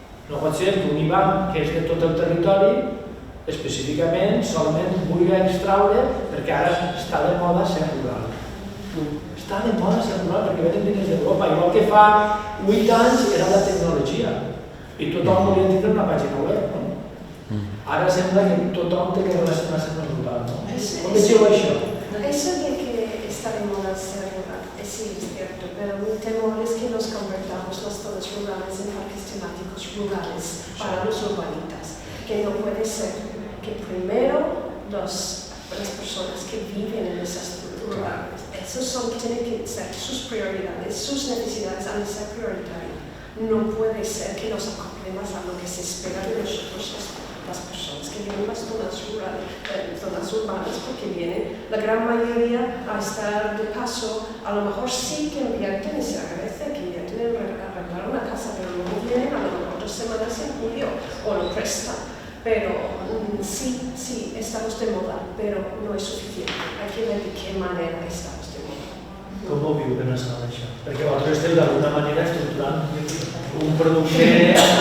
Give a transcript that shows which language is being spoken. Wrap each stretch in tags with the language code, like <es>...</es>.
<ca>No pot ser que un IBAM, que és de tot el territori, específicament, solament vulgui extraure perquè ara està de moda ser rural. Està de moda ser rural perquè venen diners d'Europa, igual que fa 8 anys era la tecnologia i tothom volia tindre una pàgina web. Ara sembla que tothom té que relacionar-se amb el rural. Com vegeu això?</ca> <es>Eso de que está de moda ser rural, sí, es cierto, pero mi temor es que nos convertamos las zonas rurales en parques temáticos rurales para los urbanitas, que no puede ser que primero las personas que viven en esas rurales, esos tienen que ser sus prioridades, sus necesidades han de ser prioritarias. No puede ser que nos acoplemos a lo que se espera de nosotros las personas que viven en las zonas rurales, zonas urbanas, porque vienen la gran mayoría a estar de paso, a lo mejor sí que invierten y se agradece que invierten en arreglar una casa, pero luego vienen a lo mejor 2 semanas en julio o lo prestan. Pero sí, estamos de moda, pero no es suficiente. Hay que ver de qué manera estamos de moda.</es> <ca>Com ho viu Benassal, això? Perquè vosaltres esteu d'alguna manera estructurant un producte...</ca>